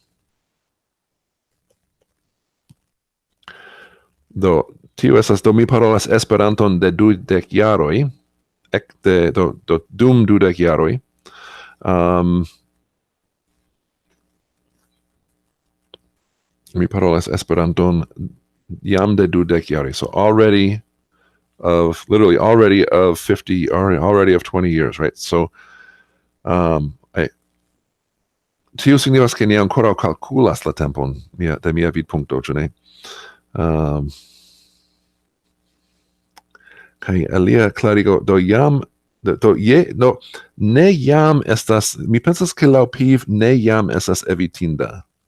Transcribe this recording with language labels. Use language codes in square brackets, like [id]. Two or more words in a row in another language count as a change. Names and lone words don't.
[eo] Do tio estas do mi parolas Esperanton de 20 jaroj, ekde do dum 20 jaroj. Mi parolas Esperanton jam de 20 jaroj. [en] So already of 50, already of 20 years, right? [eo] So tio signifas ke ni ankoraŭ kalkulas la tempon de mia vidpunkto, ĉu ne? Kaj alia klarigo do jam ne jam estas, mi pensas ke laŭ Piv ne jam estas evitinda.